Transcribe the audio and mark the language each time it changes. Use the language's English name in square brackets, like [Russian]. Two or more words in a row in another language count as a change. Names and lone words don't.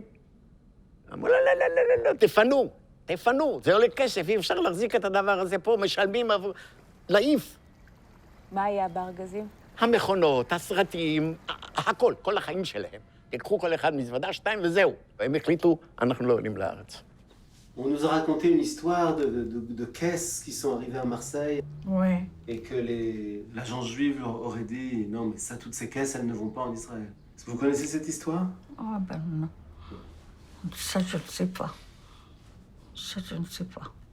[Hebrew] אמרו, לא, לא, לא, לא, לא, תפנו, תפנו. זה עולה כסף, אי אפשר להחזיק את הדבר הזה פה, משלמים עבור... להעיף. מה היה בארגזים? המכונות, הסרטים, הכל, כל החיים שלהם. תיקחו כל אחד מזוודה, 2 וזהו. והם החליטו, אנחנו לא עולים לארץ. [French] On nous a raconté une histoire de caisses qui sont arrivées à Marseille. Ouais. Et que l'agence juive leur aurait dit non, mais ça, toutes ces caisses, elles ne vont pas en Israël. Est-ce que vous connaissez cette histoire? Ah ben non. Ça, je ne sais pas. Ça, je ne sais pas.